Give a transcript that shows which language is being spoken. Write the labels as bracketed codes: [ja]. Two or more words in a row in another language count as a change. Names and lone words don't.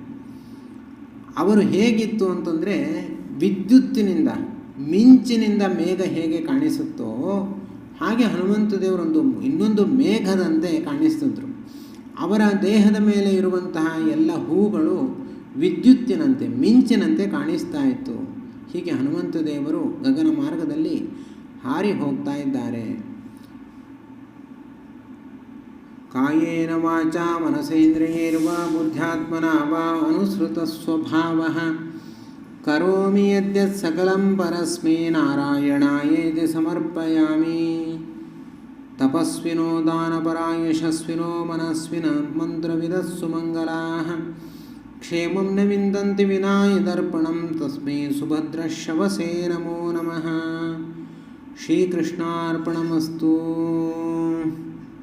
[kn] ಅವರು ಹೇಗಿತ್ತು ಅಂತಂದರೆ, ವಿದ್ಯುತ್ತಿನಿಂದ, ಮಿಂಚಿನಿಂದ ಮೇಘ ಹೇಗೆ ಕಾಣಿಸುತ್ತೋ ಹಾಗೆ ಹನುಮಂತ ದೇವರೊಂದು ಇನ್ನೊಂದು ಮೇಘದಂತೆ ಕಾಣಿಸ್ತಿದ್ರು. ಅವರ ದೇಹದ ಮೇಲೆ ಇರುವಂತಹ ಎಲ್ಲ ಹೂಗಳು ವಿದ್ಯುತ್ತಿನಂತೆ, ಮಿಂಚಿನಂತೆ ಕಾಣಿಸ್ತಾ ಇತ್ತು. ಹೀಗೆ ಹನುಮಂತ ದೇವರು ಗಗನ ಮಾರ್ಗದಲ್ಲಿ ಹಾರಿ ಹೋಗ್ತಾ ಇದ್ದಾರೆ. [sa] कायेन वाचा मनसेन्द्रियैर्वा बुद्ध्यात्मना वा अनुसृत स्वभावः करोमि यद्यत् सकलं परस्मै नारायणायेति समर्पयामि. तपस्विनो दानपरा यशस्विनो मनस्विनो मन्त्रविदः सुमङ्गलाः क्षेमं न विन्दन्ति विना यदर्पणं तस्मै सुभद्रश्रवसे नमो नमः. ಶ್ರೀಕೃಷ್ಣಾರ್ಪಣಮಸ್ತು.